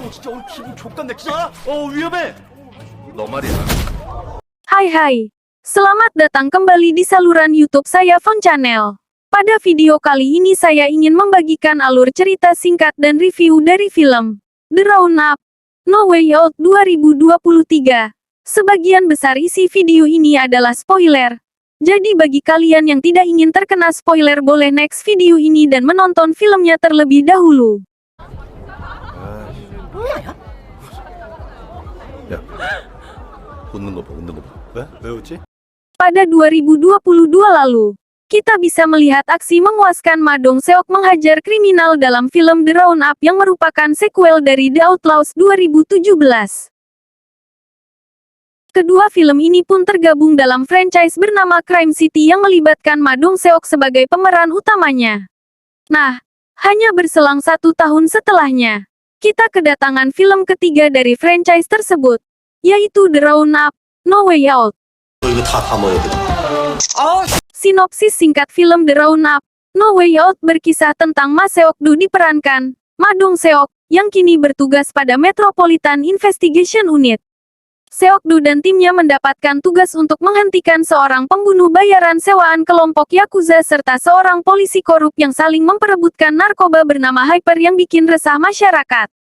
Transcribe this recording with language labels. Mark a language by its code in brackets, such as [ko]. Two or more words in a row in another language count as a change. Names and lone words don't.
[ko] 오늘 기분 족같네 진짜. 위험해. 너 말이야. [id] Hai, selamat datang kembali di saluran YouTube saya Fon Channel. Pada video kali ini saya ingin membagikan alur cerita singkat dan review dari film The Round-Up No Way Out 2023. Sebagian besar isi video ini adalah spoiler. Jadi bagi kalian yang tidak ingin terkena spoiler boleh next video ini dan menonton filmnya terlebih dahulu. [ko] 야, 웃는 거 봐, 웃는 거 봐. 왜 웃지? [id] Pada 2022 lalu, kita bisa melihat aksi memuaskan Ma Dong-seok menghajar kriminal dalam film The Round-Up yang merupakan sequel dari The Outlaws 2017. Kedua film ini pun tergabung dalam franchise bernama Crime City yang melibatkan Ma Dong-seok sebagai pemeran utamanya. Nah, hanya berselang 1 tahun setelahnya, kita kedatangan film ketiga dari franchise tersebut, yaitu The Round-Up No Way Out. [ko] 이거 다 담아야 돼. [id] Sinopsis singkat film The Round-Up No Way Out berkisah tentang Ma Seok-do diperankan Ma Dong-seok, yang kini bertugas pada Metropolitan Investigation Unit. Seok-do dan timnya mendapatkan tugas untuk menghentikan seorang pembunuh bayaran sewaan kelompok Yakuza serta seorang polisi korup yang saling memperebutkan narkoba bernama Hyper yang bikin resah masyarakat.